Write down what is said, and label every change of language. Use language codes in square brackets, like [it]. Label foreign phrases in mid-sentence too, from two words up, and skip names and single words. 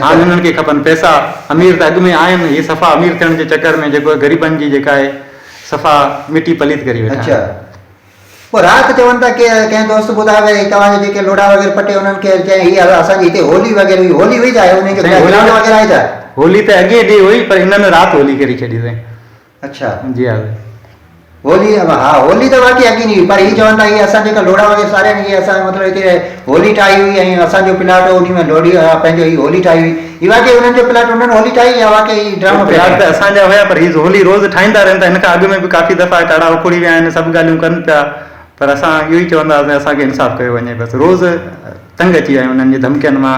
[sd] हाणे हिननि खे खपनि पैसा अमीर त अॻु में आहिनि इहे सफ़ा अमीर थियण जे चकर में जेको ग़रीबनि जी जेका आहे सफ़ा मिटी पलीत करी वेठा अच्छा आहिनि। पोइ राति चवनि था की कंहिं दोस्त ॿुधायो भई तव्हांजे जेके लोढ़ा वग़ैरह पटे उन्हनि खे चई हीअ असांजी हिते होली वग़ैरह हुई होली हुई छा उन जो साईं, ग्राउंड वग़ैरह आहे छा होली त अॻे ॾींहुं हुई पर हिननि राति होली करी छॾी साईं अच्छा जी हा होली हा होली त बाक़ी अॻी नहीं हुई पर ही चवंदा हीअ असां जेका लोढ़ा वग़ैरह सारिया आहिनि इहे असां मतिलबु हिते होली ठाही हुई ऐं असांजो प्लाट उन में लोढ़ी पंहिंजो ही होली ठाही हुई ही वाकई उन्हनि जो प्लाट उन्हनि होली ठाही या वाकई ड्रामो प्लाट त असांजा हुया पर हीअ होली रोज़ ठाहींदा रहनि था हिन खां अॻु में बि काफ़ी दफ़ा टाड़ा उखड़ी विया आहिनि सभु ॻाल्हियूं कनि पिया पर असां इहो ई चवंदा हुआसीं असांखे इंसाफ़ कयो वञे बसि रोज़ तंग अची विया आहियूं उन्हनि जे धमकियुनि मां